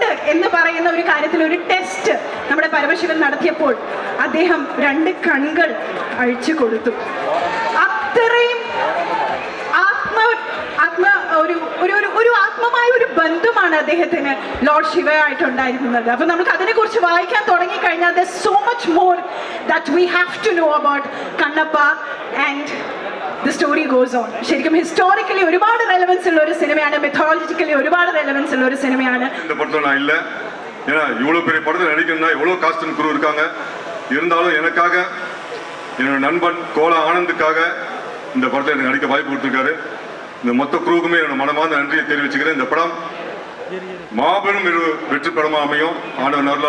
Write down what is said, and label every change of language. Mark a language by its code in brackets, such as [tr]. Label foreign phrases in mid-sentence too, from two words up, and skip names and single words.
[ml] എന്ന് പറയുന്ന ഒരു കാര്യത്തിൽ ഒരു ടെസ്റ്റ് നമ്മുടെ പരമശിവൻ നടത്തിയപ്പോൾ അദ്ദേഹം 2 കണ്ണുകൾ അഴിച്ചു കൊടുത്തു. അത്രയും ഒരു ആത്മമായ ഒരു ബന്ധമാണ് അദ്ദേഹത്തിന് ലോർഡ് ശിവയായിട്ടുണ്ടായിരുന്നത്. അപ്പൊ നമുക്ക് അതിനെക്കുറിച്ച് വായിക്കാൻ തുടങ്ങിക്കഴിഞ്ഞാൽ [en] there's so much more that we have to know about Kannappa and the story goes on. [ml] ശരിക്കും ഹിസ്റ്റോറിക്കലി ഒരുപാട് റെലവൻസ് ഉള്ള ഒരു സിനിമയാണ്, മെത്തോളജിക്കലി ഒരുപാട് റെലവൻസ് ഉള്ള ഒരു സിനിമയാണ്. [ta] இந்த படத்துல நான் இல்லை, ஏன்னா இவ்வளோ பெரிய படத்தில் நடிக்கணும்னா எவ்வளோ [en] cast and crew [ta] இருக்காங்க. இருந்தாலும் எனக்காக என்னோட நண்பன் கோலா ஆனந்துக்காக இந்த படத்தில் எனக்கு நடிக்க வாய்ப்பு கொடுத்துருக்காரு. இந்த மொத்த குரூவுக்குமே என்னோட மனமார்ந்த நன்றியை தெரிவிச்சுக்கிறேன். இந்த படம் மாபெரும் ஒரு வெற்றி படமாக அமையும் ஆண்டவன் அருளால.